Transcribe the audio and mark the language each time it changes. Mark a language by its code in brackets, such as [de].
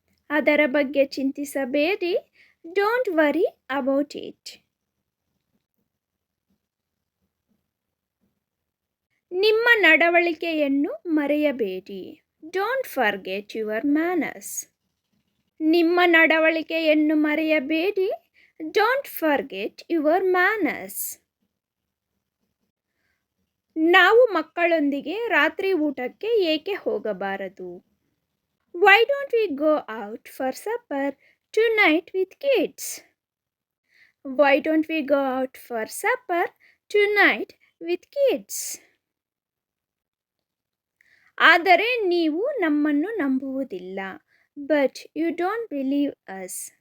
[kn] ಅದರ ಬಗ್ಗೆ ಚಿಂತಿಸಬೇಡಿ. [en] Don't worry about it. [kn] ನಿಮ್ಮ ನಡವಳಿಕೆಯನ್ನು ಮರೆಯಬೇಡಿ. [en] Don't forget your manners. [kn] ನಿಮ್ಮ ನಡವಳಿಕೆಯನ್ನು ಮರೆಯಬೇಡಿ. [en] Don't forget your manners. [kn] ನಾವು ಮಕ್ಕಳೊಂದಿಗೆ ರಾತ್ರಿ ಊಟಕ್ಕೆ ಏಕೆ ಹೋಗಬಾರದು? [en] Why don't we go out for supper tonight with kids? Why don't we go out for supper tonight with kids? [kn] ಆದರೆ ನೀವು ನಮ್ಮನ್ನು ನಂಬುವುದಿಲ್ಲ. [en] But you don't believe us.